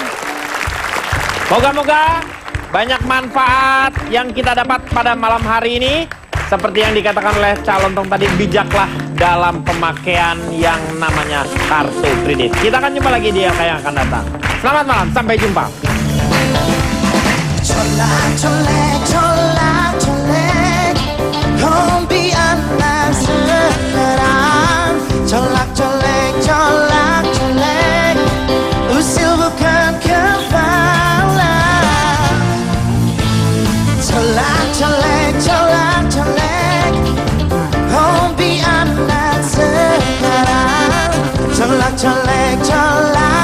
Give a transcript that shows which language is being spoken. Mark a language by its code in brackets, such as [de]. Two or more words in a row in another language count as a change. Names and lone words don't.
[id] Moga-moga banyak manfaat yang kita dapat pada malam hari ini. Seperti yang dikatakan oleh Calontong tadi, bijaklah dalam pemakaian yang namanya kartu kredit. Kita akan jumpa lagi di yang akan datang. Selamat malam, sampai jumpa. Colak, colek, colak, colek, hobi anak sekarang. Colak, colek, colak, colek, usil bukan kepala. Colak, colek, colak, colek, hobi anak sekarang. Colak, colek, colak.